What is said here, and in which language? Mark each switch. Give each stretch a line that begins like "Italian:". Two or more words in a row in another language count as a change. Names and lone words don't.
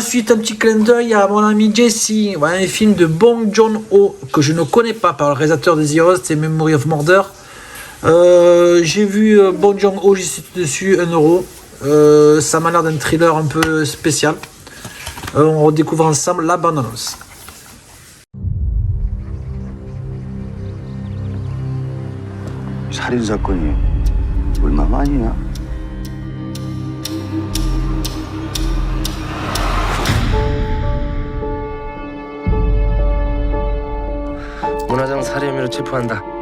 French: Ensuite un petit clin d'œil à mon ami Jesse, voilà, un film de Bong Joon-ho, que je ne connais pas, par le réalisateur des Heroes, c'est Memory of Murder. J'ai vu Bong Joon-ho, j'y suis dessus, 1 €. Ça m'a l'air d'un thriller un peu spécial. On redécouvre ensemble la bande-annonce.
Korean: 살인 사건이 얼마만이야? 문화장 살해 혐의로 체포한다.